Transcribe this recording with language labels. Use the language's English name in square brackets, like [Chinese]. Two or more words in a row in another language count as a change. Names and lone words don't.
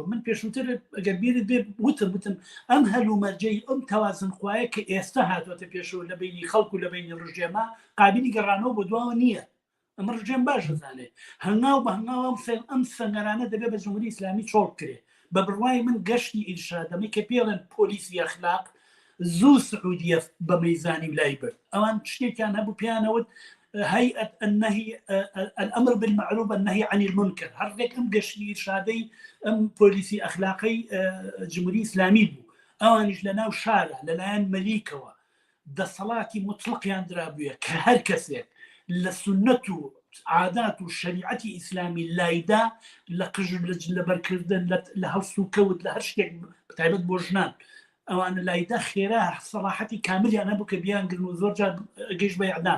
[Central Kurdish] من پێشووتر ئەگەر بیرت بێ وتم ئەم هەلومەرجەی ئەم تەوازنخوایە کە ئێستا هاتوۆتە پێشەوە لە بینی خەڵک و لە بینی ڕژێمە قابلی گەڕانەوە بۆ دواوە نییە. ئەمە ڕژێم باش دەزانێت هەنگاو بە هەنگاو ئەم سەنگەرانە دەبێت بە جمهوری ئیسلامی چۆڵ بکرێ. بە بڕوای من گەشتی ئیرشادەمەی کە پێڵێن پۆلیسی ئەخلاق زوو سعودیە بە مەیزانی لای برد. ئەوان شتێکیان هەبوو پیانەوت [Arabic] هيئة النهي الأمر بالمعروف والنهي عن المنكر. [Central Kurdish] هەردێک ئەم گەشتی ئیرشادەی ئەم پۆلیسی ئەخلاقی جمهوری ئیسلامی بوو. ئەوانیش لە ناو شارە لەلایەن مەلیکەوە دەسەڵاتی مطلقیان درابووە کە هەر کەسێک لە سنەت و عادات و شریعەتی ئیسلامی لایدا لە قژر لە بەرکردن لە هەڵس و کەوت لە هەر شتێک تایبەت بۆ ژنان ئەوانە لایدا خێرا سەلاحەتی کاملیان هەبوو کە بیانگرن و زۆر جار گەیشت بە ئیعدام.